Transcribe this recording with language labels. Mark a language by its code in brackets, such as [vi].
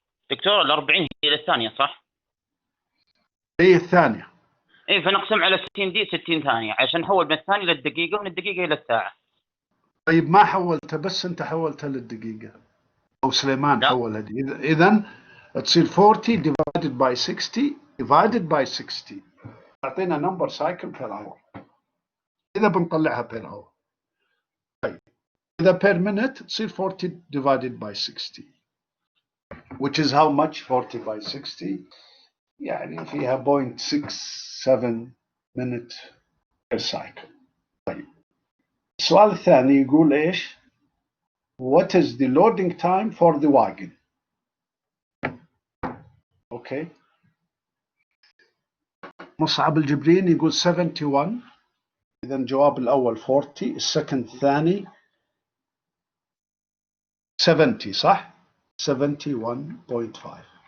[ar] دكتور ال 40 هي الثانية صح؟ هي الثانية. اي فنقسم على 60 دي 60 ثانية عشان نحول من الثانية للدقيقة ومن الدقيقة إلى الساعة. طيب ما حولتها، بس أنت حولتها للدقيقة أو سليمان حولها دي. إذا تصير [en] 40 divided by 60 divided by 60 [ar] تعطينا [en] number cycle per hour [ar] إذا بنطلعها [en] per hour. [ar] طيب إذا [en] per minute [ar] تصير [en] 40 divided by 60 which is how much 40 by 60 [ar] يعني فيها [en] 0.67 minute per cycle. [ar] طيب السؤال الثاني يقول إيش؟ [en] What is the loading time for the wagon؟ [ar] أوكي، مصعب الجبرين يقول 71. إذا الجواب الأول 40، السكند الثاني 70 صح؟ 71.5.